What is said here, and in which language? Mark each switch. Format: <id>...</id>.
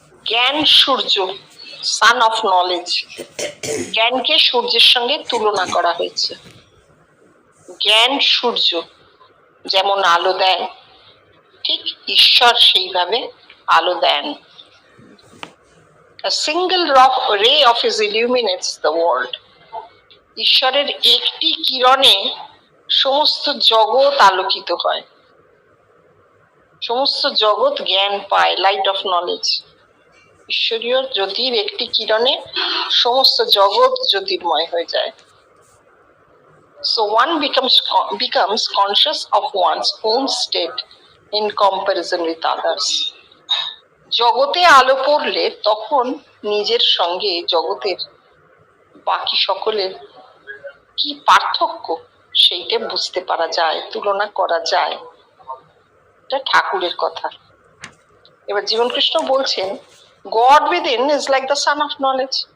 <bn>জ্ঞান সূর্য,</bn> <en>Sun of knowledge.</en> <bn>জ্ঞানকে সূর্যের সঙ্গে তুলনা করা হয়েছে। জ্ঞান সূর্য যেমন আলো দেয়, ঠিক ঈশ্বর সেইভাবে আলো দেন।</bn> <en>A single ray of his illuminates the world.</en> <bn>ঈশ্বরের একটি কিরণে সমস্ত জগৎ আলোকিত হয়, সমস্ত জগৎ জ্ঞান পায়,</bn> <en>Light of knowledge.</en> <bn>ঈশ্বরীয় জ্যোতির একটি কিরণে সমস্ত জগৎ জ্যোতির্ময় হয়ে যায়।</bn> <en>So one becomes conscious of one's own state in comparison with others.</en> <bn>জগতে আলো পড়লে তখন নিজের সঙ্গে জগতের বাকি সকলের কি পার্থক্য সেইটা বুঝতে পারা যায়, তুলনা করা যায়। এটা ঠাকুরের কথা। এবার জীবনকৃষ্ণ বলছেন</bn> <en>God within is like the sun of knowledge.</en>